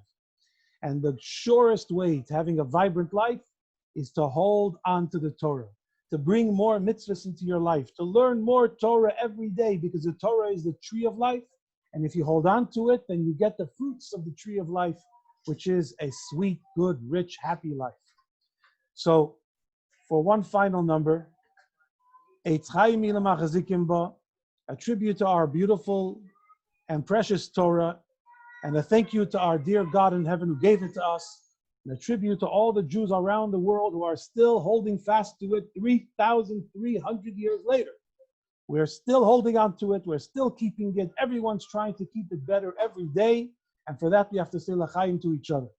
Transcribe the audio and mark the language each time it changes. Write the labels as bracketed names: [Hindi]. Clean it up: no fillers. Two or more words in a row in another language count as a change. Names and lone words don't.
[English] And the surest way to having a vibrant life is to hold on to the Torah, to bring more mitzvahs into your life, to learn more Torah every day, because the Torah is the tree of life. And if you hold on to it, then you get the fruits of the tree of life, which is a sweet, good, rich, happy life. So, for one final number, [Hebrew] עץ חיים היא למחזיקים בה, [English] a tribute to our beautiful and precious Torah, and a thank you to our dear God in heaven who gave it to us, and a tribute to all the Jews around the world who are still holding fast to it 3,300 years later. We're still holding on to it, we're still keeping it, everyone's trying to keep it better every day, and for that we have to say l'chaim to each other.